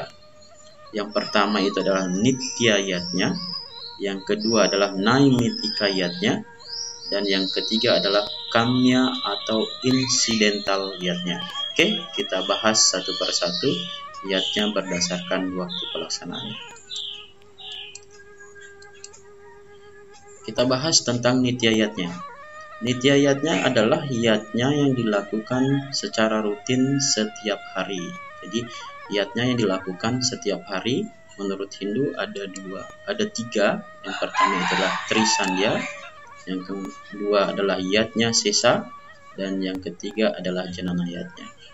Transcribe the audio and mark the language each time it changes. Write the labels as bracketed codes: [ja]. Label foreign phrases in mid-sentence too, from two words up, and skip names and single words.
[id] Yang pertama itu adalah nitya yatnya, yang kedua adalah naimitika yatnya, dan yang ketiga adalah kamya atau incidental yatnya. Oke, kita bahas satu persatu yatnya berdasarkan waktu pelaksanaannya. Kita bahas tentang nitya yatnya. Nitya yatnya adalah yatnya yang dilakukan secara rutin setiap hari. Jadi yatnya yang dilakukan setiap hari menurut Hindu ada 3. Yang pertama adalah Trisandhya, yang kedua adalah yatnya Sesa, dan yang ketiga adalah Janana yatnya.